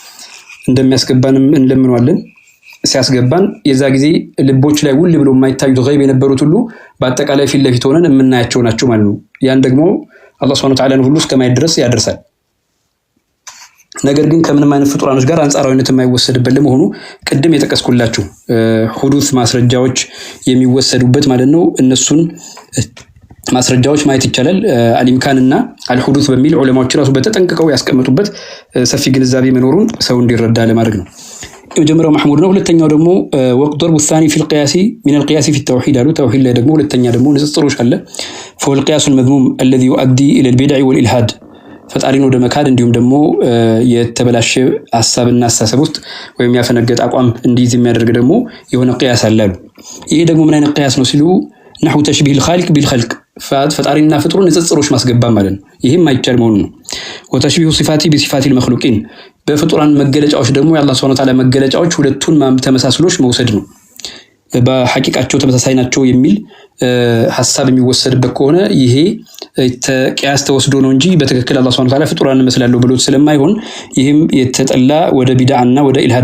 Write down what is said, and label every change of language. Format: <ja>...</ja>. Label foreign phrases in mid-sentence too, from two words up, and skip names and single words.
<am>እንደሚያስገባንም እንለምነዋለን። ሲያስገባን የዛ ጊዜ ልቦች ላይ ውል ብሎ የማይታዩት ገይብ የነበሩት ሁሉ በአጠቃላይ ፊት ለፊት ሆነን የምናያቸው ናቸው ማለት ነው። ያን ደግሞ አላህ</am> <ar>سبحانه وتعالى</ar> <am>ሁሉ እስከማየት ድረስ ያደርሳል። ነገር ግን ከምንም አይነት ፍጡራኖች ጋር አንጻራዊነት የማይወሰድበት ለመሆኑ ቅድም የጠቀስኩላችሁ ሁዱስ ማስረጃዎች የሚወሰዱበት ማለት ነው። እነሱን ማስረጃዎች ማየት ይቻላል። አልኢምካንና አልሁዱስ በሚል ዑለማዎች ራሱ በተጠንቀቀው ያስቀመጡበት ሰፊ ግንዛቤ መኖሩን ሰው እንዲረዳ ለማድረግ ነው። የመጀመሪያው محمود ነው። ሁለተኛው ደግሞ ወቅት</am> <ar>ضرب الثاني في القياس من القياس في التوحيد</ar> <am>አሉ። ተውሂድ ላይ ደግሞ ሁለተኛ ደግሞ ንጽጽሮች አለ።</am> <ar>فهو القياس المذموم الذي يؤدي الى البدع والالحاد</ar> <am>ፈጣሪን ወደ መካድ እንዲሁም ደግሞ የተበላሸ ሐሳብና አስተሳሰብ ውስጥ ወይም ያፈነገጠ አቋም እንዲይዝ የሚያደርግ ደግሞ የሆነ ቅያስ አለ። ይሄ ደግሞ ምን አይነት ቅያስ ነው ሲሉ</am> <ar>نحو تشبيه الخالق بالخلق</ar> <am>ፈጣሪና ፍጡሩን ንጽጽሮች ማስገባ ማለት ነው። ይሄም አይቻል መሆኑ ነው። وتشبيه</am> <ar>صفاتي بصفات المخلوقين</ar> <am>በፍጡራን መገለጫዎች ደግሞ የአላህ</am> <ar>سبحانه وتعالى</ar> <am>መገለጫዎች ሁለቱን ተመሳስሎች መውሰድ ነው። በሐቂቃቸው ተመሳሳይ ናቸው የሚል ሐሳብ የሚወሰድበት ከሆነ ይሄ ቅያስ ተወስዶ ነው እንጂ በትክክል አላህ</am> <ar>سبحانه وتعالى</ar> <am>ፍጡራን መስላለው ብሎት ስለማይሆን ይሄም የተጠላ ወደ ቢድዓና ወደ ኢልሃድ</am>